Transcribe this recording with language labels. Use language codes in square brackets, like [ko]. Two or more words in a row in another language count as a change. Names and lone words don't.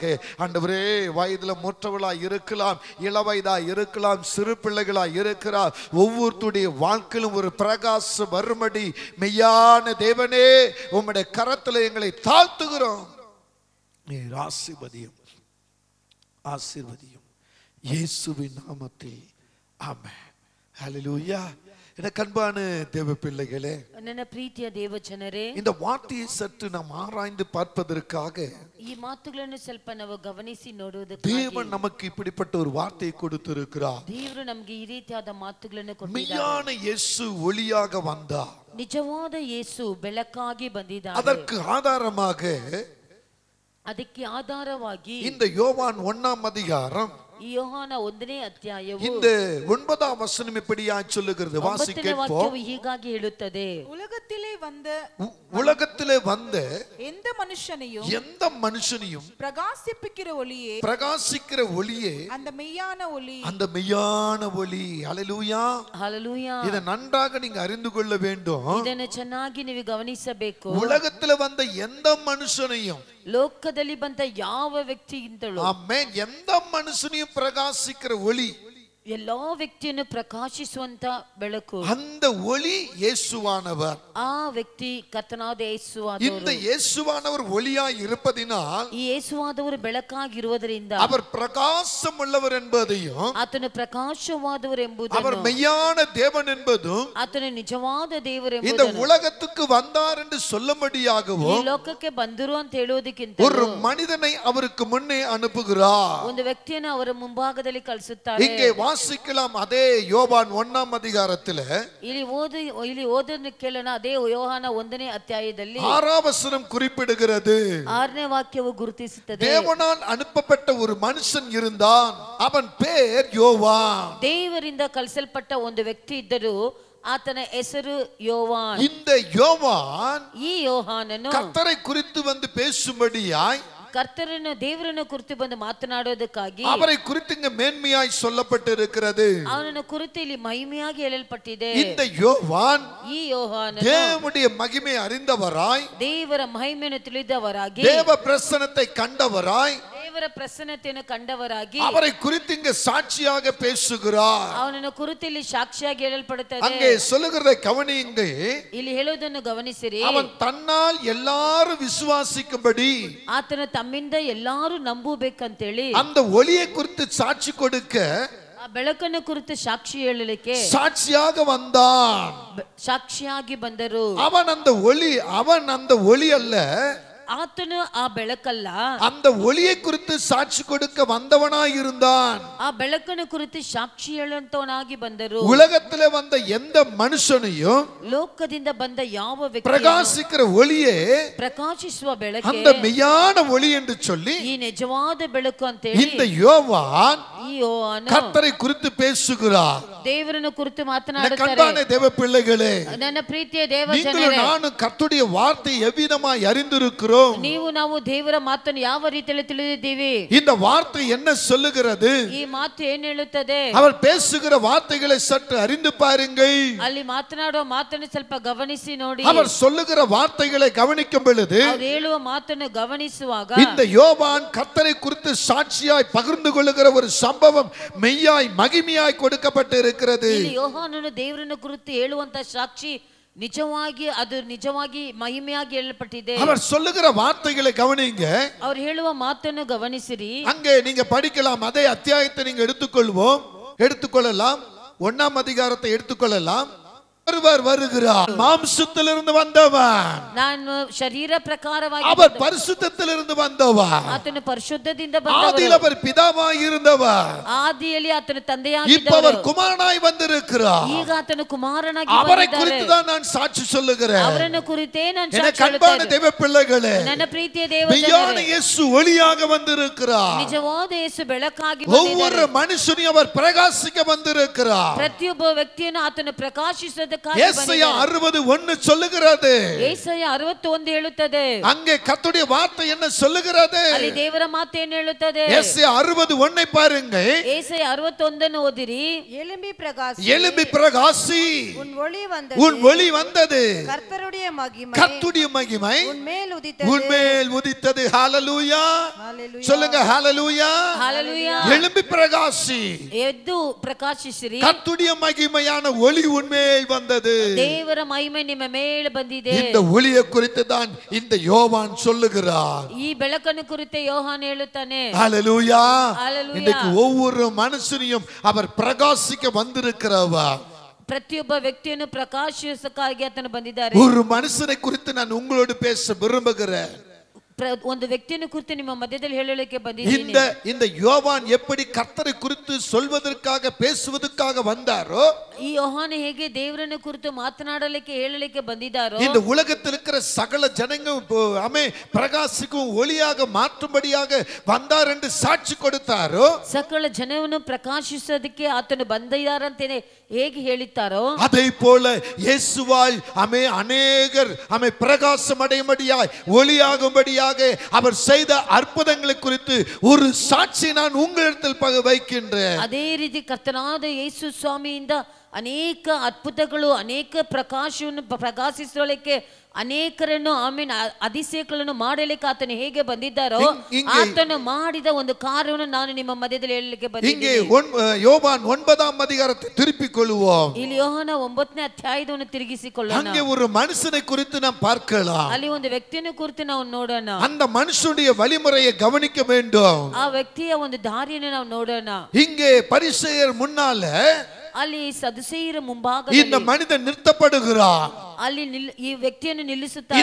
[ta] ஆண்டவரே, வயதுல மூற்றவளாய் இருக்கலாம், இளவயதாய் இருக்கலாம், சிறு பிள்ளைகளாய் இருக்கிறார், ஒவ்வொருத்துடைய வாழ்க்கையிலும் ஒரு பிரகாச வரும்படி மெய்யான தேவனே உம்முடைய கரத்தில் எங்களை தாழ்த்துகிறோம். நீர் ஆசீர்வதியும். ஆசீர்வதியும். இயேசுவின் நாமத்தில் ஆமென். ஹல்லேலூயா. எனக்கு அன்பான தேவ பிள்ளைகளே, [kn] ನನ್ನ ಪ್ರೀತಿಯ ದೇವಜನರೇ, [ta] இந்த வார்த்தையை சற்று நாம் ஆராய்ந்து பார்ப்பதற்காக [kn] ಈ ಮಾತುಗಳನ್ನು ಸ್ವಲ್ಪ ನಾವು ಗಮನಿಸಿ ನೋಡುವುದಕ್ಕಾಗಿ [ta] தேவன் நமக்கு இப்படிப்பட்ட ஒரு வார்த்தையை கொடுத்திருக்கிறார். [kn] ದೇವರು ನಮಗೆ ಈ ರೀತಿಯಾದ ಮಾತುಗಳನ್ನು ಕೊಟ್ಟಿದ್ದಾರೆ. [ta] மெய்யான இயேசு ஒளியாக வந்தார். [kn] ನಿಜವಾದ ಯೇಸು ಬೆಳಕಾಗಿ ಬಂದಿದ್ದಾನೆ. [ta] அதற்கு ஆதாரமாக [kn] ಅದಕ್ಕೆ ಆಧಾರವಾಗಿ [ta] இந்த யோவான் 1ஆம் அதிகாரம் [kn] ಈ ಯೋಹಾನ 1ನೇ ಅಧ್ಯಾಯವು [ta] இந்த 9ஆம் வசனம் இப்படியாய் சொல்லுகிறது. வாசி [kn] 9ನೇ [ta] கேட்போம். [kn] ವಾಕ್ಯವು ಹೀಗಾಗಿ ಹೇಳುತ್ತದೆ, [ta] உலகத்திலே வந்த எந்த மனுஷனையும் பிரகாசிக்கிற ஒளியே அந்த மெய்யான ஒளி. ஹல்லேலூயா. [kn] ಹಲ್ಲೆಲೂಯಾ. [ta] இதை நன்றாக நீங்க அறிந்து கொள்ள வேண்டும். [kn] ಇದನ್ನು ಚೆನ್ನಾಗಿ ನೀವು ಗಮನಿಸಬೇಕು. [ta] உலகத்திலே வந்த எந்த மனுஷனையும், [kn] ಲೋಕದಲ್ಲಿ ಬಂದ ಯಾವ ವ್ಯಕ್ತಿಯಿಂದಲೂ, [ta] ஆமென், எந்த மனுஷனையும் பிரகாசிக்கிற ஒளி, [kn] ಎಲ್ಲಾ ವ್ಯಕ್ತಿಯನ್ನು ಪ್ರಕಾಶಿಸುವಂತ ಬೆಳಕು, [ta] அந்த ஒளி இயேசுவானவர். [kn] ಆ ವ್ಯಕ್ತಿ ಕರ್ತನಾದ ಯೇಸುವಾದವರು. [ta] இந்த இயேசுவானவர் ஒளியாய் இருப்பதினால் [kn] ಈ ಯೇಸುವಾದವರು ಬೆಳಕಾಗಿರುವುದರಿಂದ [ta] அவர் பிரகாசம் உள்ளவர் என்பதையும், [kn] ಆತನು ಪ್ರಕಾಶವಾದವರು [ta] அவர் [kn] ಎಂಬುದನ್ನು, [ta] மெய்யான தேவன் என்பதும், [kn] ಆತನು ನಿಜವಾದ ದೇವರು [ta] இந்த [kn] ಎಂಬುದನ್ನು, [ta] உலகத்துக்கு வந்தார் என்று [kn] ಈ [ta] சொல்லும்படியாகவும் [kn] ಲೋಕಕ್ಕೆ ಬಂದರು ಅಂತ ಹೇಳುವುದಕ್ಕಿಂತ [ta] ஒரு மனிதனை அவருக்கு முன்னே அனுப்புகிறார். [kn] ಒಂದು ವ್ಯಕ್ತಿಯನ್ನು ಅವರ ಮುಂಭಾಗದಲ್ಲಿ ಕಳಿಸುತ್ತಾರೆ. [ta] இங்கே வாசிக்கலாம். அதே யோவான் 1ஆம் அதிகாரத்தில் [kn] ಇಲ್ಲಿ ಓದನ್ನು ಕೇಳೋಣ. ಅದೇ ಯೋಹಾನ 1ನೇ ಅಧ್ಯಾಯದಲ್ಲಿ [ta] 6ஆம் வசனம் குறிப்பிடுகிறது. [kn] 6ನೇ ವಾಕ್ಯವು ಗುರುತಿಸುತ್ತದೆ, [ta] தேவனால் அனுப்பப்பட்ட ஒரு மனுஷன் இருந்தான், அவன் பேர் யோவான். [kn] ದೇವರಿಂದ ಕಳಿಸಲ್ಪಟ್ಟ ಒಂದು ವ್ಯಕ್ತಿ ಇದ್ದರು, ಆತನ ಹೆಸರು ಯೋವಾನ್. [ta] இந்த யோவான் [kn] ಈ ಯೋಹಾನನು [ta] கர்த்தரை குறித்து வந்து பேசும்படியாய், [kn] ಕರ್ತರನ್ನು ದೇವರನ್ನು ಕುರಿತು ಬಂದು ಮಾತನಾಡೋದಕ್ಕಾಗಿ, [ta] அவரை குறித்து இங்க மேன்மையாய் சொல்லப்பட்டிருக்கிறது. [kn] ಅವನನ್ನು ಕುರಿತು ಇಲ್ಲಿ ಮಹಿಮೆಯಾಗಿ ಹೇಳಲ್ಪಟ್ಟಿದೆ. [ta] இந்த யோவான் [kn] ಈ ಯೋಹಾನನು [ta] தேவனுடைய மகிமை அறிந்தவராய், [kn] ದೇವರ ಮಹಿಮೆಯನ್ನು ತಿಳಿದವರಾಗಿ, [ta] தேவ பிரசன்னத்தை கண்டவராய், [kn] ದೇವರ ಪ್ರಸನ್ನತೆಯನ್ನು ಕಂಡವರಾಗಿ, [ta] அவரை குறித்து இங்க சாட்சியாக பேசுகிறார். [kn] ಅವನನ್ನು ಕುರಿತು ಇಲ್ಲಿ ಸಾಕ್ಷಿಯಾಗಿ ಹೇಳಲ್ಪಡುತ್ತದೆ. [ta] அங்கே சொல்லுகிறதை கவனியுங்க. [kn] ಇಲ್ಲಿ ಹೇಳುವುದನ್ನು ಗಮನಿಸಿರಿ. [ta] அவன் தன்னால் எல்லாரும் விசுவாசிக்கும்படி, [kn] ಆತನು ತಮ್ಮಿಂದ ಎಲ್ಲಾರು ನಂಬಬೇಕಂತೇಳಿ, [ta] அந்த ஒளியை குறித்து சாட்சி கொடுக்க, [kn] ಆ ಬೆಳಕನ್ನು ಕುರಿತು ಸಾಕ್ಷಿ ಹೇಳಲಿಕ್ಕೆ [ta] சாட்சியாக வந்தான். [kn] ಸಾಕ್ಷಿಯಾಗಿ ಬಂದರು. [ta] அவன் அந்த ஒளி அல்ல, [kn] ಆತನು ಆ ಬೆಳಕಲ್ಲ, [ta] அந்த ஒளியை குறித்து சாட்சி கொடுக்க வந்தவனாய் இருந்தான். [kn] ಆ ಬೆಳಕನ್ನು ಕುರಿತು ಸಾಕ್ಷಿ ಹೇಳುವಂತವನಾಗಿ ಬಂದರು. [ta] உலகத்திலே வந்த எந்த மனுஷனையும் [kn] ಲೋಕದಿಂದ ಬಂದ ಯಾವ ವ್ಯಕ್ತಿ [ta] பிரகாசிக்கிற ஒளியே, [kn] ಪ್ರಕಾಶಿಸುವ ಬೆಳಕೆ, [ta] அந்த மெய்யான ஒளி என்று சொல்லி [kn] ಈ ನಿಜವಾದ ಬೆಳಕು ಅಂತೇಳಿ [ta] இந்த யோவான் [kn] ಈ ಯೋಹಾನ [ta] கர்த்தரை குறித்து பேசுகிறார். [kn] ದೇವರನ್ನು ಕುರಿತು [ta] அன்பான [kn] ಮಾತನಾಡುತ್ತಾರೆ. [ta] தேவ பிள்ளைகளே, [kn] ನನ್ನ ಪ್ರೀತಿಯ ದೇವ [ta] நீங்களும் [kn] ಜನರೇ, [ta] நானும் கர்த்தருடைய வார்த்தை எவ்விதமாய் அறிந்திருக்கிறோம். [kn] ನೀವು ನಾವು ದೇವರ ಮಾತನ್ನು ಯಾವ ರೀತಿಯಲ್ಲಿ ತಿಳಿದಿದ್ದೀವಿ? [ta] இந்த வார்த்தை என்ன சொல்லுகிறது? [kn] ಈ ಮಾತು ಏನ್ ಹೇಳುತ್ತದೆ? [ta] அவர் பேசுகிற வார்த்தைகளை சற்று அறிந்து பாருங்கள். [kn] ಅಲ್ಲಿ ಮಾತನಾಡುವ ಮಾತನ್ನು ಸ್ವಲ್ಪ ಗಮನಿಸಿ ನೋಡಿ. [ta] அவர் சொல்லுகிற வார்த்தைகளை கவனிக்கும் பொழுது, [kn] ಅವರು ಹೇಳುವ ಮಾತನ್ನು ಗಮನಿಸುವಾಗ, [ta] இந்த யோவான் கர்த்தரை குறித்து சாட்சியாய் பகிர்ந்து கொள்ளுகிற ஒரு சம்பவம் மெய்யாய் மகிமையாய் கொடுக்கப்பட்டு இருக்கிறது. [kn] ಇಲ್ಲಿ ಯೋಹಾನನು ದೇವರನ್ನು ಕುರಿತು ಹೇಳುವಂತ ಸಾಕ್ಷಿ ನಿಜವಾಗಿ ಮಹಿಮೆಯಾಗಿ ಹೇಳಲ್ಪಟ್ಟಿದೆ. [ta] அவர் சொல்லுகிற வார்த்தைகளை கவனிங்க. [kn] ಅವರು ಹೇಳುವ ಮಾತನ್ನು ಗಮನಿಸಿರಿ. [ta] அங்கே நீங்க படிக்கலாம். அதே அத்தியாயத்தை நீங்க எடுத்துக்கொள்ளலாம். 1ஆம் அதிகாரத்தை எடுத்துக்கொள்ளலாம். ஒருவர் வருகிறார், மாம்சத்திலிருந்து வந்தவன். [kn] ನಾನು ಶರೀರ ಪ್ರಕಾರವಾಗಿ, [ta] அவர் பரிசுத்தத்திலிருந்து வந்தவன். [kn] ಆತನು ಪರಿಶುದ್ಧದಿಂದ [ta] ஆதியில் அவர் பிதாவாய் இருந்தவர். [kn] ಆದಿಯಲ್ಲಿ ಆತನು [ta] இப்ப [kn] ತಂದೆಯಾಗಿದ್ದವರು. [ta] அவர் குமாரனாய் வந்திருக்கிறார். [kn] ಈಗ ಆತನು ಕುಮಾರನಾಗಿ [ta] அவரை [kn] ಬಂದಿದ್ದಾರೆ. [ta] குறித்து தான் நான் சாட்சி சொல்லுகிறேன். [kn] ಅವರನ್ನು ಕುರಿತೇ ನಾನು [ta] எனக்கு [kn] ಸಾಕ್ಷಿ [ta] அன்பான [kn] ಹೇಳುತ್ತೇನೆ. [ta] தேவ பிள்ளைகளே, [kn] ನನ್ನ ಪ್ರೀತಿಯ ದೇವ [ta] மெய்யான [kn] ಜನರೇ, [ta] இயேசு ஒளியாக வந்திருக்கிறார். [kn] ನಿಜವಾದ ಯೇಸು ಬೆಳಕಾಗಿ [ta] ஒவ்வொரு [kn] ಬಂದಿದ್ದಾರೆ. [ta] மனுஷனையும் அவர் பிரகாசிக்க வந்திருக்கிறார். [kn] ಪ್ರತಿಯೊಬ್ಬ ವ್ಯಕ್ತಿಯನ್ನು ಆತನು ಪ್ರಕಾಶಿಸುವುದಕ್ಕಾಗಿ [ta] ஏசாயா 60:1 சொல்லுகிறது. [kn] ಏಸಾಯ 61 ಹೇಳುತ್ತದೆ. [ta] அங்கே கர்த்தருடைய வார்த்தை என்ன சொல்லுகிறது? [kn] ಅಲ್ಲಿ ದೇವರ ಮಾತು ಏನು ಹೇಳುತ್ತದೆ? [ta] ஏசாயா 60:1 பாருங்க. [kn] ಏಸಾಯ 61 ಓದಿರಿ. [ta] எழும்பி பிரகாசி, எழும்பி பிரகாசி, உன் ஒளி வந்தது, கர்த்தருடைய மகிமை உன் மேல் உதித்தது. ஹalleluya. சொல்லுங்க ஹalleluya. ஹalleluya. எழும்பி பிரகாசி, [kn] ಎದ್ದು ಪ್ರಕಾಶಿಸಿರಿ, [ta] கர்த்தருடைய மகிமையான ஒளி உன் மேல் வந்தது. வந்தது. [kn] ದೇವರ ಮಹಿಮೆ ನಿಮ್ಮ ಮೇಲೆ ಬಂದಿದೆ. [ta] இந்த ஒளியை குறித்து தான் இந்த யோவான் சொல்லுகிறார். [kn] ಈ ಬೆಳಕನ್ನು ಕುರಿತು ಯೋಹಾನ ಹೇಳುತ್ತಾನೆ. [ta] ஹalleluya. [kn] Hallelujah. [ta] இன்னைக்கு ஒவ்வொரு மனுஷனையும் அவர் பிரகாசிக்க வந்திருக்கிறவர். [kn] ಪ್ರತಿಯೊಬ್ಬ ವ್ಯಕ್ತಿಯನ್ನು ಪ್ರಕಾಶಿಸಕ್ಕಾಗಿ ಆತನು ಬಂದಿದ್ದಾರೆ. [ta] ஒரு மனுஷனை குறித்து நான் உங்களோடு பேச விரும்புகிறேன். [kn] ಒಂದು ವ್ಯಕ್ತಿಯನ್ನು ಕುರಿತು ನಿಮ್ಮ ಮಧ್ಯದಲ್ಲಿ ಹೇಳಲಿಕ್ಕೆ ಬಂದಿದ್ದೀನಿ. [ta] இந்த யோவான் எப்படி கர்த்தரை குறித்து சொல்வதற்காக பேசுவதற்காக வந்தாரோ, [kn] ಈ ಯೋಹಾನ ಹೇಗೆ ದೇವರನ್ನು ಕುರಿತು ಮಾತನಾಡಲಿಕ್ಕೆ ಹೇಳಲಿಕ್ಕೆ ಬಂದಿದ್ದಾರೋ, [ta] இந்த உலகத்தில் இருக்கிற சகல ஜனங்களும் அமே பிரகாசிக்கும் ஒளியாக மாற்றும்படியாக வந்தார் என்று சாட்சி கொடுத்தாரோ, [kn] ಸಕಲ ಜನವನ್ನು ಪ್ರಕಾಶಿಸೋದಕ್ಕೆ ಆತನು ಬಂದಿದ್ದಾರಂತೇನೆ ಹೇಗೆ ಹೇಳಿದ್ದಾರೋ, [ta] அதே போல இயேசுவால் அநேகர் பிரகாசம் அடையும்படியாய் ஒளியாகும்படியாக அவர் செய்த அற்புதங்களை குறித்து ஒரு சாட்சி நான் உங்களிடத்தில் வைக்கின்றேன். [kn] ಅದೇ ರೀತಿ ಕರ್ತನಾದ ಯೇಸು ಸ್ವಾಮಿಯಿಂದ ಅನೇಕ ಅದ್ಭುತಗಳು, ಅನೇಕ ಪ್ರಕಾಶವನ್ನು ಪ್ರಕಾಶಿಸಲಿಕ್ಕೆ ಅನೇಕರನ್ನು ಆಮೇಲೆ ಅತಿಶಯಗಳನ್ನು ಮಾಡಲಿಕ್ಕೆ ಆತನು ಹೇಗೆ ಬಂದಿದ್ದಾರೋ, ಆತನು ಮಾಡಿದ ಒಂದು ಕಾರ್ಯವನ್ನು ನಾನು ನಿಮ್ಮ ಮಧ್ಯದಲ್ಲಿ ಹೇಳಲಿಕ್ಕೆ ಬಂದಿದ್ದೇನೆ. [ta] யோவான் 9ஆம் அதிகாரத்தை திருப்பிக் கொள்வோம். [kn] ಇಲ್ಲಿ ಯೋಹಾನ 9ನೇ ಅಧ್ಯಾಯವನ್ನು ತಿರುಗಿಸಿಕೊಳ್ಳೋಣ. [ta] அங்கே ஒரு மனுஷனை குறித்து நாம் பார்க்கலாம். [kn] ಅಲ್ಲಿ ಒಂದು ವ್ಯಕ್ತಿಯನ್ನು ಕುರಿತು ನಾವು ನೋಡೋಣ. [ta] அந்த மனுஷனுடைய வழிமுறையை கவனிக்க வேண்டும். [kn] ಆ ವ್ಯಕ್ತಿಯ ಒಂದು ದಾರಿಯನ್ನು ನಾವು ನೋಡೋಣ. [ta] இங்கே பரிசேயர் முன்னால [kn] ಅಲ್ಲಿ ಸದುಸೇಯರ ಮುಂಭಾಗದಲ್ಲಿ [ta] இந்த மனிதன் நிறுத்தப்படுகிறார். [kn] ಅಲ್ಲಿ ಈ ವ್ಯಕ್ತಿಯನ್ನು ನಿಲ್ಲಿಸುತ್ತಾರೆ.